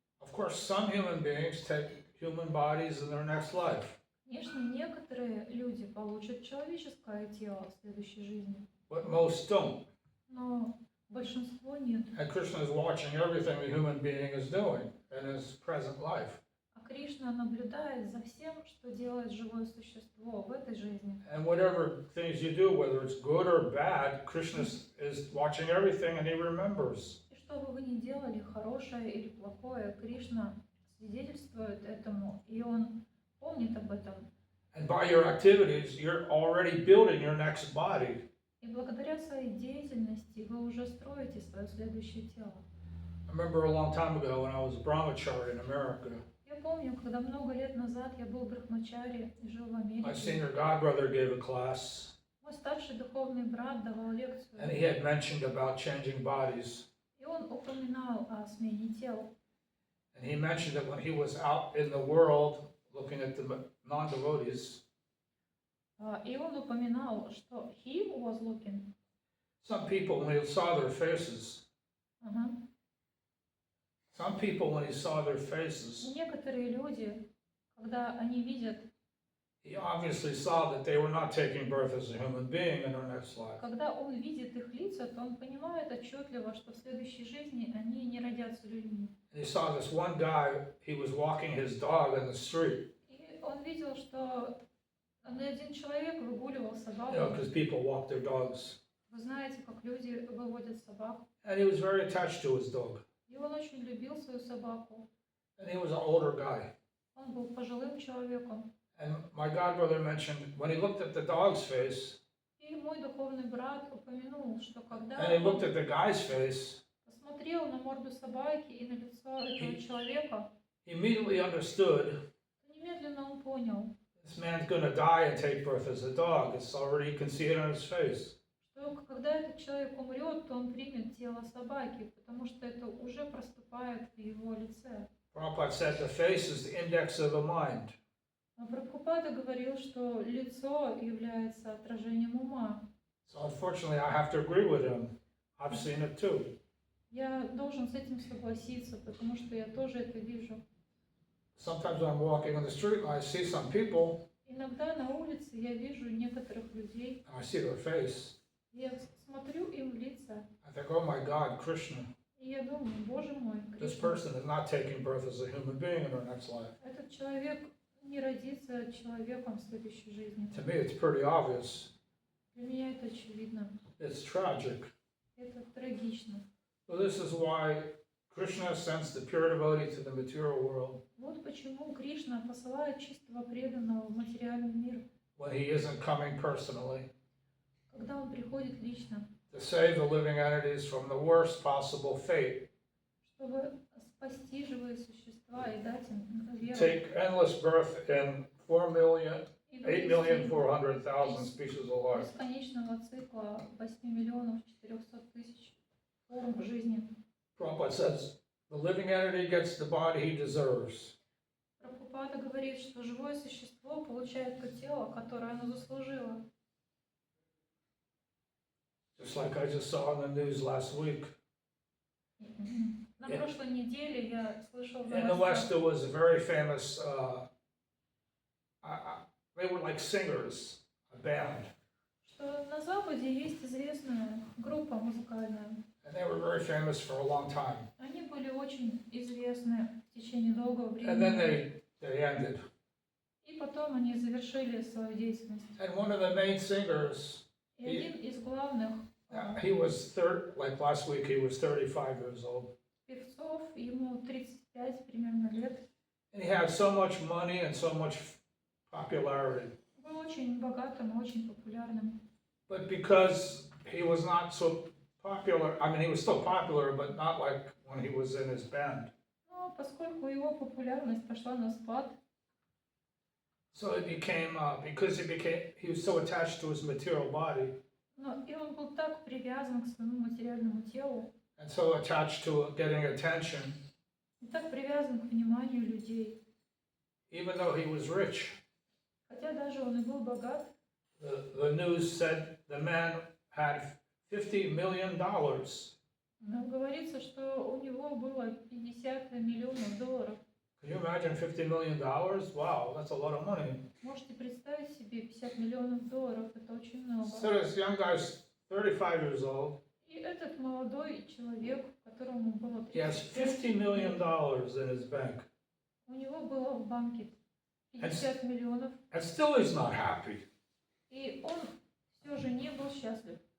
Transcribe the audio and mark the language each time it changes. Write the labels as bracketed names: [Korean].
[English] Of course, some human beings take human bodies in their next life. [Russian] Конечно, некоторые люди получат человеческое тело в следующей жизни, [English] But most don't. [Russian] но большинство нет. [English] And Krishna is watching everything the human being is doing in his present life. [Russian] А Кришна наблюдает за всем, что делает живое существо в этой жизни. [English] And whatever things you do, whether it's good or bad, Krishna is watching everything and he remembers. [Russian] И что бы вы ни делали, хорошее или плохое, Кришна свидетельствует этому, и он помнит об этом. [English] And by your activities, you're already building your next body. [Russian] И благодаря своей деятельности вы уже строите свое следующее тело. [English] I remember a long time ago when I was a brahmachari in America. [Russian] Я помню, когда много лет назад я был брахмачари и жил в [English] My [Russian] Америке. [English] senior godbrother gave a class, [Russian] Мой старший духовный брат давал лекцию, [English] and he had mentioned about changing bodies. [Russian] и он упоминал о смене тел. [English] And he mentioned that when he was out in the world looking at the non-devotees, [Russian] И он упоминал, что [English] he was looking. some people, when he saw their faces, Ага. some people, when he saw their faces, [Russian] Некоторые люди, когда они видят, [English] he obviously saw that they were not taking birth as a human being in their next life. [Russian] когда он видит их лица, то он понимает отчетливо, что в следующей жизни они не родятся людьми. [English] And he saw this one guy, he was walking his dog in the street, [Russian] И он видел, что один человек выгуливал [English] you know, [Russian] собаку. [English] because people walk their dogs. [Russian] Вы знаете, как люди выводят собак. [English] And he was very attached to his dog. [Russian] И он очень любил свою собаку. [English] And he was an older guy. [Russian] Он был пожилым человеком. [English] And my godbrother mentioned when he looked at the dog's face, [Russian] И мой духовный брат упомянул, что когда [English] and he looked [Russian] он [English] at the guy's face, [Russian] посмотрел на морду собаки и на лицо этого человека, [English] he immediately understood [Russian] то немедленно он понял, [English] this man's going to die and take birth as a dog. It's already, you can see it on his face. [Russian] что когда этот человек умрет, то он примет тело собаки, потому что это уже проступает в его лице. [English] Prabhupada said the face is the index of the mind. [Russian] Но Прабхупада говорил, что лицо является отражением ума. [English] So unfortunately, I have to agree with him. I've seen it too. [Russian] Я должен с этим согласиться, потому что я тоже это вижу. [English] Sometimes when I'm walking on the street and I see some people, [Russian] Иногда на улице я вижу некоторых людей, [English] and I see their face, [Russian] я смотрю им в лица, [English] I think, oh my God, Krishna, [Russian] и я думаю, боже мой, [English] this [Russian] Кришна, [English] person is not taking birth as a human being in their next life. [Russian] этот человек не родится человеком в следующей жизни. [English] To me, it's pretty obvious. [Russian] Для меня это очевидно. [English] It's tragic. [Russian] Это трагично. [English] So this is why Krishna sends the pure devotee to the material world [Russian] Вот почему Кришна посылает чистого преданного в материальный мир, [English] when he isn't coming personally, [Russian] когда он приходит лично, [English] to save the living entities from the worst possible fate, [Russian] чтобы спасти живые существа и дать им веру. [English] take endless birth in 8,400,000 [Russian] И вывести [English] species of life. [Russian] бесконечного цикла 8 миллионов 400 тысяч форм жизни. [English] Prabhupada says, the living entity gets the body he deserves. [Russian] Прабхупада говорит, что живое существо получает то тело, которое оно заслужило. [English] Just like I just saw on the news last week. [Russian] На прошлой неделе я слышал в [English] In the West, there was a very famous, they were like singers, a band, [Russian] что на Западе есть известная группа музыкальная. [English] and they were very famous for a long time. [Russian] Они были очень известны в течение долгого [English] And then [Russian] времени. [English] they ended. [Russian] И потом они завершили свою деятельность. [English] And one of the main singers, [Russian] И один из главных [English] he was like last week, he was 35 years old. [Russian] певцов, ему 35 примерно лет, [English] And he had so much money and so much popularity. [Russian] был очень богатым, очень популярным. [English] But because he was not so popular, I mean, he was still popular, but not like when he was in his band. [Russian] Но поскольку его популярность пошла на спад, [English] So it became, he was so attached to his material body, [Russian] но и он был так привязан к своему материальному телу, [English] and so attached to getting attention, [Russian] И так привязан к вниманию людей. [English] even though he was rich. [Russian] Хотя даже он и был богат, [English] The news said the man had $50 million. [Russian] но говорится, что у него было 50 миллионов долларов. [English] Can you imagine $50 million? Wow, that's a lot of money. [Russian] Можете представить себе 50 миллионов долларов, это очень много. [English] So this young guy's 35 years old. [Russian] И этот молодой человек, которому было [English] He has [Russian] 35 [English] $50 million in his bank. [Russian] у него было в банке 50 миллионов, [English] And still he's not happy. [Russian] и он все же не был счастлив.